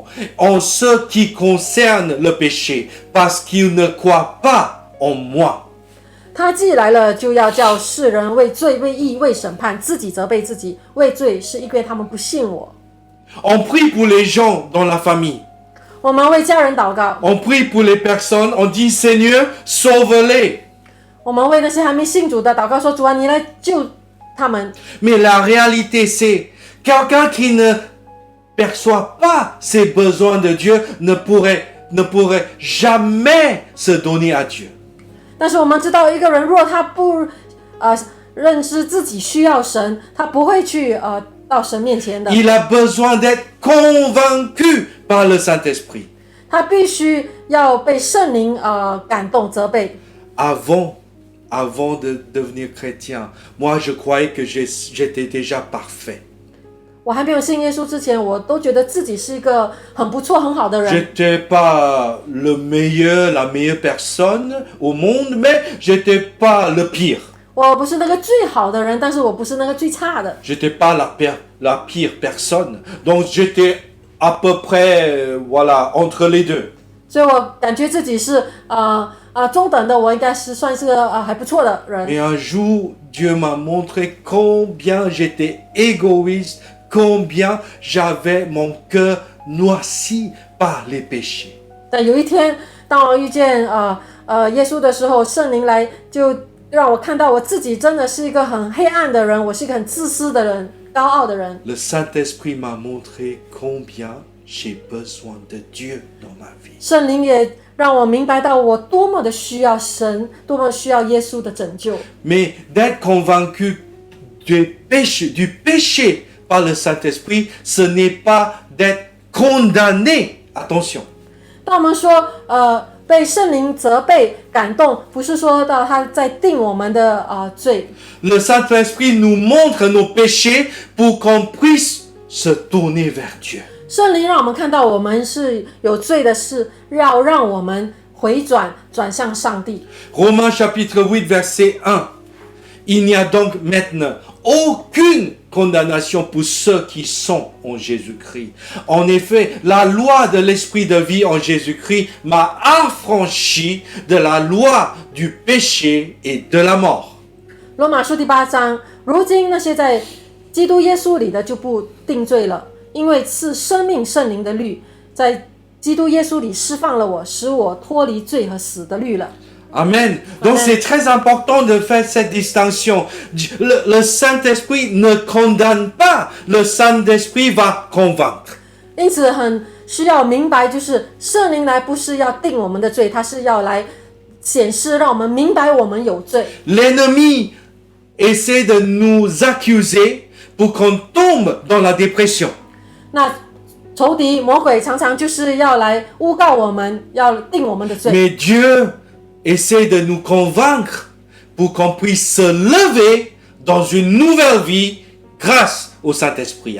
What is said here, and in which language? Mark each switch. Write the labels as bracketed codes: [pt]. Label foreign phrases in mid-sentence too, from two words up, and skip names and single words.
[fr] En ce qui concerne le péché, parce qu'il ne croit pas en moi. [zh] 他既来了，就要叫世人为罪、为义、为审判，自己责备自己。为罪是因为他们不信我。 [fr] On prie pour les gens dans la famille. [zh] 我们为家人祷告， [fr] On prie pour les personnes. On dit Seigneur, sauve-les. [zh] 我们为那些还没信主的祷告说：“主啊，你来救他们。” [fr] Mais la réalité, c'est quelqu'un qui ne perçoit pas ses besoins de Dieu ne pourrait jamais se donner à Dieu. [zh] 但是我们知道，一个人若他不认知自己需要神，他不会去到神面前的。 [fr] Il a besoin d'être convaincu par le Saint-Esprit. [zh] 他必须要被圣灵感动、责备。 [fr] Avant de devenir chrétien, moi je croyais que j'étais déjà parfait. [zh] 我还没有信耶稣之前，我都觉得自己是一个很不错、很好的人。 [fr] J'étais pas la meilleure personne au monde, mais j'étais pas le pire. [zh] 我不是那个最好的人，但是我不是那个最差的。 [fr] J'étais pas la pire personne. Donc j'étais à peu près, voilà, entre les deux. [zh] 所以我感觉自己是中等的，我应该是算是个还不错的人。 [fr] Et un jour, Dieu m'a montré combien j'étais égoïste, combien j'avais mon cœur noirci par les péchés. [zh] 但有一天，当我遇见耶稣的时候，圣灵来就让我看到我自己真的是一个很黑暗的人，我是一个很自私的人、高傲的人。 [fr] Le Saint-Esprit m'a montré combien j'ai besoin de Dieu dans ma vie. [zh] 圣灵也让我明白到我多么的需要神，多么需要耶稣的拯救。 [fr] Mais d'être convaincu du péché par le Saint-Esprit, ce n'est pas d'être condamné. Attention. [zh] 当我们说被圣灵责备感动，不是说到他在定我们的罪。 [fr] Le Saint-Esprit nous montre nos péchés pour qu'on puisse se tourner vers Dieu. [zh] 圣灵让我们看到我们是有罪的事，要让我们回转，转向上帝。 [fr] Romains chapitre 8 verset 1. Il n'y a donc maintenant aucune condamnation pour ceux qui sont en Jésus-Christ. En effet, la loi de l'esprit de vie en Jésus-Christ m'a affranchi de la loi du péché et de la mort. [zh] 罗马书第8章，如今那些在基督耶稣里的就不定罪了，因为是生命圣灵的律，在基督耶稣里释放了我，使我脱离罪和死的律了。 [fr] Amen. Donc Amen. c'est très important de faire cette distinction. Le Saint-Esprit ne condamne pas, le Saint-Esprit va convaincre. [zh] 因此很需要明白，就是圣灵来不是要定我们的罪，他是要来显示，让我们明白我们有罪。 [fr] L'ennemi essaie de nous accuser pour qu'on tombe dans la dépression. [zh] 那仇敌魔鬼常常就是要来诬告我们，要定我们的罪。 [fr] Mais Dieu essaie de nous convaincre pour qu'on puisse se lever dans une nouvelle vie grâce au Saint-Esprit.